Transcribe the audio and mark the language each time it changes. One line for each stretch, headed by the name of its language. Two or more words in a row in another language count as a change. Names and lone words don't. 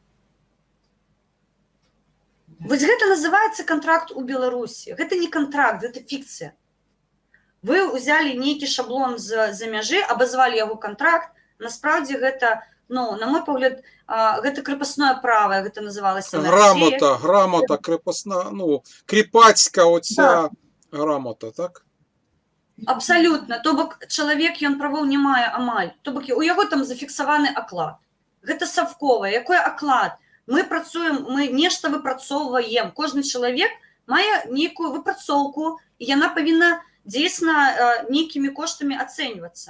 Belarusian: Вось гэта называецца кантракт у Беларусі. Гэта не кантракт, гэта фікцыя. Вы ўзялі нейкі шаблон з-за мяжы, абазвалі яго кантракт. Насправді гэта, на мой погляд, гэта
Russian: крепостное право,
Belarusian: гэта называлася на Росії.
Ukrainian: Грамота, крепостна, кріпацька оця грамота, так?
Belarusian: Абсалютна. То бок чалавек, ён правоў не мае амаль. То бок у яго там зафіксаваны аклад. Гэта савковае. Якой аклад? Мы працуем, мы нешта выпрацоўваем. Кожны чалавек мае нейкую выпрацоўку, і яна павінна дзейсна нейкімі коштамі ацэньвацца.